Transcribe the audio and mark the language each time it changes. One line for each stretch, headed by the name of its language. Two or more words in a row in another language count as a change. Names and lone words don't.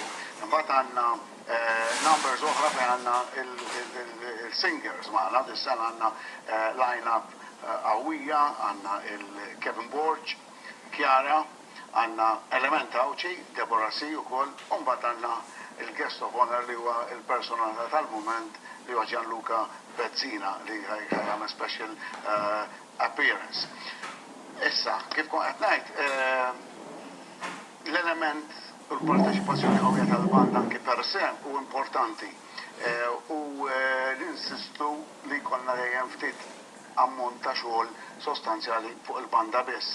Maltese: Imbagħad għandna numbers oħra fejn għandna il-singers magħna, dis-sena għandna line-up qawwija, għandna il-Kevin Borg, Chiara, għandna Element Awċi, Deborah C. ukoll, u mbagħad għandna il-
English: guest of honor
Maltese: li huwa il-personalità tal-mument li huwa Gianluca Bezzina li ħajjagħmel
English: special appearance.
Maltese: Issa, kif kon qed ngħid, l-element u l-parteċipazzjoni qawwija tal-banda anke
Latin: per se
Maltese: u importanti u ninsistu li jkollna dejjem ftit ammont ta' xogħol sostanzjali fuq il-banda biss.